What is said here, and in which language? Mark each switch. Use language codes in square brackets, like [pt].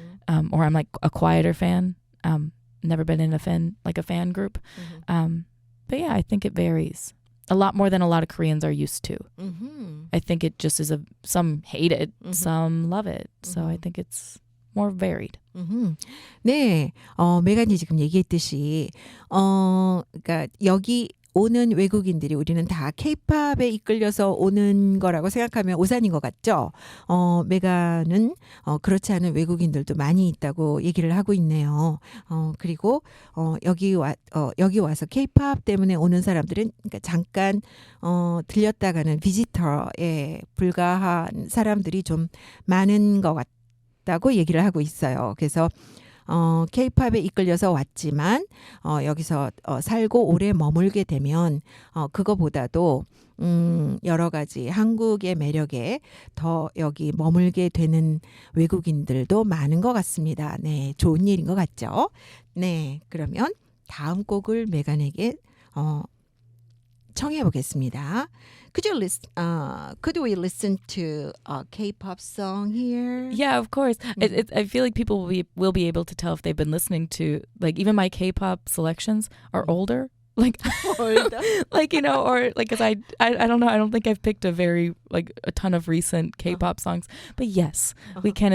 [en] Or I'm like a quieter fan. Never been in a fan group. But yeah, I think it varies a lot more than a lot of Koreans are used to. I think it just is some hate it, some love it. So I think it's more varied. [ko] 네, 메간이 지금 얘기했듯이, 그러니까 여기 오는 외국인들이 우리는 다 K-팝에 이끌려서 오는 거라고 생각하면 오산인 것 같죠? 메간은 그렇지 않은 외국인들도 많이 있다고 얘기를 하고 있네요. 그리고 여기 와서 K-팝 때문에 오는 사람들은 그러니까 잠깐 들렸다가는 비지터에 불과한 사람들이 좀 많은 것 같다고 얘기를 하고 있어요. 그래서 K-팝에 이끌려서 왔지만 여기서 살고 오래 머물게 되면 그거보다도 여러 가지 한국의 매력에 더 여기 머물게 되는 외국인들도 많은 것 같습니다. 네, 좋은 일인 것 같죠? 네, 그러면 다음 곡을 메간에게 청해 보겠습니다. [en] Could we listen to a K-pop song here? Yeah, of course. I feel like people will be able to tell if they've been listening to, like, even my K-pop selections are older. Like, like, you know, or like, cause I don't know. I don't think I've picked a ton of recent K-pop songs, but yes, we can.